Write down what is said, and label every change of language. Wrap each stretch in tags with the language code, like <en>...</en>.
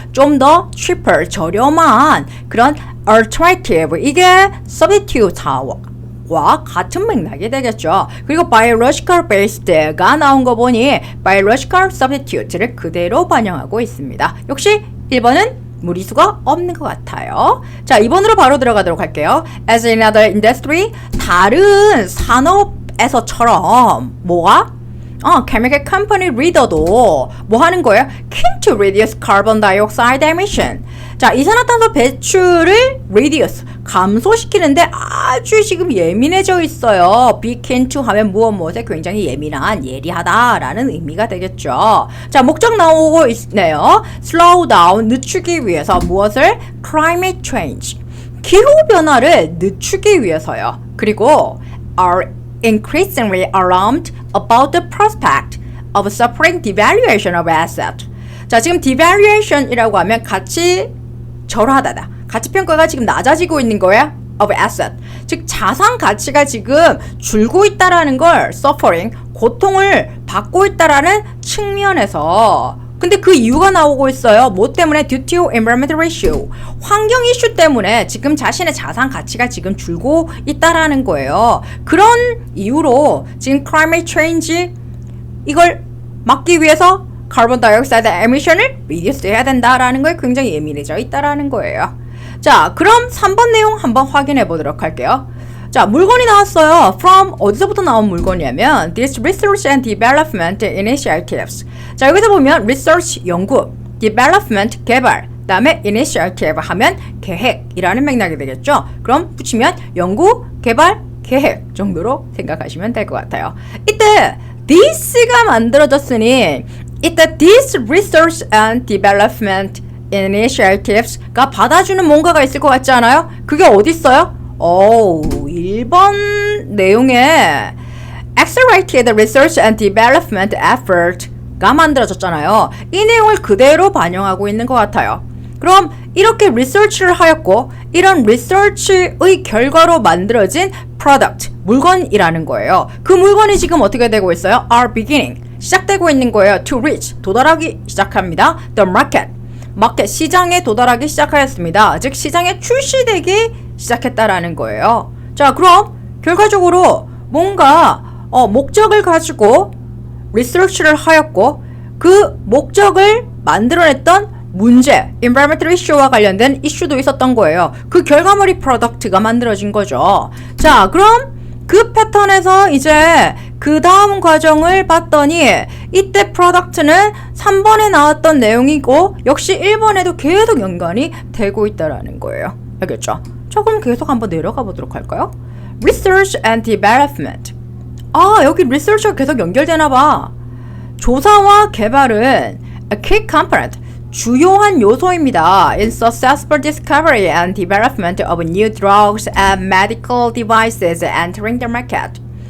<ko>좀 더 cheaper, 저렴한 그런 alternative, 이게 substitute와 같은 맥락이 되겠죠. 그리고 biological based가 나온 거 보니 biological substitute를 그대로 반영하고 있습니다. 역시 1번은 무리수가 없는 것 같아요. 자, 2번으로 바로 들어가도록 할게요.</ko> <en>As in other industry,</en> <ko>다른 산업에서처럼 뭐가? chemical company leader도 뭐 하는 거예요?</ko> <en>Keen to reduce carbon dioxide emission.</en> <ko>자, 이산화탄소 배출을 reduce, 감소시키는데 아주 지금 예민해져 있어요. be keen to 하면 무엇에 굉장히 예민한, 예리하다라는 의미가 되겠죠. 자, 목적 나오고 있네요. slow down, 늦추기 위해서 무엇을? climate change, 기후변화를 늦추기 위해서요. 그리고</ko> <en>are increasingly alarmed about the prospect of suffering devaluation of asset.</en> <ko>자, 지금 devaluation이라고 하면 가치 절하다다. 가치 평가가 지금 낮아지고 있는 거야.</ko> <en>of asset.</en> <ko>즉 자산 가치가 지금 줄고 있다라는 걸 suffering, 고통을 받고 있다라는 측면에서 근데 그 이유가 나오고 있어요. 뭐 때문에?</ko> <en>Due to environmental issue.</en> <ko>환경 이슈 때문에 지금 자신의 자산 가치가 지금 줄고 있다라는 거예요. 그런 이유로 지금 climate change 이걸 막기 위해서 카본 다이옥사이드 에미션을 리듀스 해야 된다라는 거에 굉장히 예민해져 있다라는 거예요. 자, 그럼 3번 내용 한번 확인해 보도록 할게요. 자, 물건이 나왔어요.</ko> <en>From</en> <ko>어디서부터 나온 물건이냐면</ko> <en>This Research and Development Initiatives.</en> <ko>자, 여기서 보면 Research 연구, Development 개발, 그다음에 Initiative 하면 계획이라는 맥락이 되겠죠. 그럼 붙이면 연구, 개발, 계획 정도로 생각하시면 될 것 같아요. 이때 this가 만들어졌으니 이때 This Research and Development Initiatives가 받아주는 뭔가가 있을 것 같지 않아요? 그게 어디 있어요? 1번 내용에 Accelerated Research and Development Effort가 만들어졌잖아요. 이 내용을 그대로 반영하고 있는 것 같아요. 그럼 이렇게 리서치를 하였고 이런 리서치의 결과로 만들어진 product, 물건이라는 거예요. 그 물건이 지금 어떻게 되고 있어요?</ko> <en>Are beginning,</en> <ko>시작되고 있는 거예요.</ko> <en>To reach,</en> <ko>도달하기 시작합니다.</ko> <en>The market,</en> <ko>시장에 도달하기 시작하였습니다. 즉 시장에 출시되기 시작했다라는 거예요. 자, 그럼 결과적으로 뭔가 목적을 가지고 리서치를 하였고 그 목적을 만들어냈던 문제, environmental issue와 관련된 이슈도 있었던 거예요. 그 결과물이 프로덕트가 만들어진 거죠. 자, 그럼 그 패턴에서 이제 그 다음 과정을 봤더니 이때 프로덕트는 3번에 나왔던 내용이고 역시 1번에도 계속 연관이 되고 있다라는 거예요. 알겠죠? 자, 그럼 계속 한번 내려가 보도록 할까요?</ko> <en>Research and Development.</en> <ko>여기 research가 계속 연결되나 봐. 조사와 개발은</ko> <en>a key component,</en> <ko>주요한 요소입니다.</ko> <en>In successful discovery and development of new drugs and medical devices entering the market.</en>